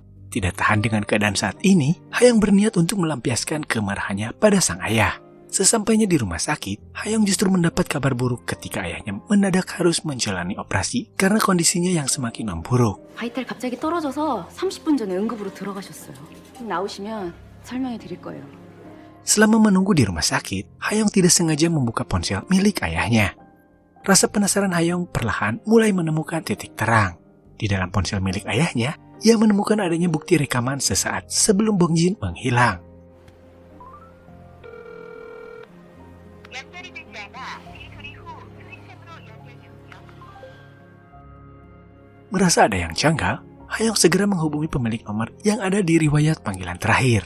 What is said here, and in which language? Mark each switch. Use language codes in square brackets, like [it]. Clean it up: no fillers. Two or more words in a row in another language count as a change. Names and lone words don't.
[id] Tidak tahan dengan keadaan saat ini, Hayong berniat untuk melampiaskan kemarahannya pada sang ayah. Sesampainya di rumah sakit, Hayong justru mendapat kabar buruk ketika ayahnya mendadak harus menjalani operasi karena kondisinya yang semakin memburuk. [ko] 바이탈 갑자기 떨어져서 30분 전에 응급으로 들어가셨어요. 나오시면 설명해 드릴 거예요. [id] Selama menunggu di rumah sakit, Hayong tidak sengaja membuka ponsel milik ayahnya. Rasa penasaran Hayong perlahan mulai menemukan titik terang. Di dalam ponsel milik ayahnya, ia menemukan adanya bukti rekaman sesaat sebelum Bong Jin menghilang. Merasa ada yang janggal, Hayong segera menghubungi pemilik nomor yang ada di riwayat panggilan terakhir.